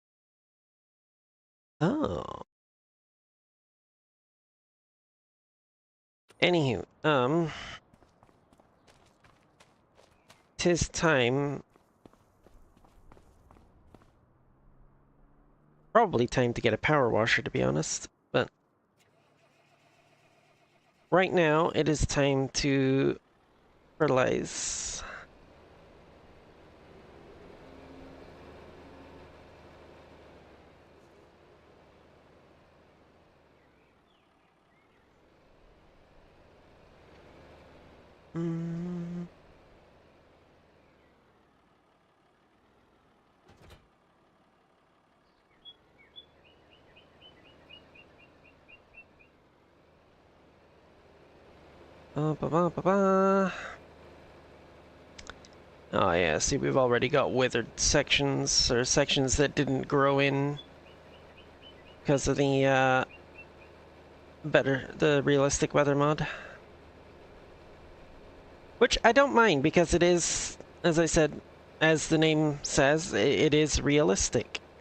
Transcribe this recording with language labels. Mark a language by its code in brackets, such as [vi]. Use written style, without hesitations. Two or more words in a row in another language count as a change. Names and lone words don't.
[en] Oh. Anywho, 'tis time. Probably time to get a power washer, to be honest. But right now, it is time to fertilize. Mm. Ba, ba, ba, ba. Oh yeah, see, we've already got withered sections, or sections that didn't grow in because of the the realistic weather mod. Which I don't mind, because it is, as I said, as the name says, it is realistic.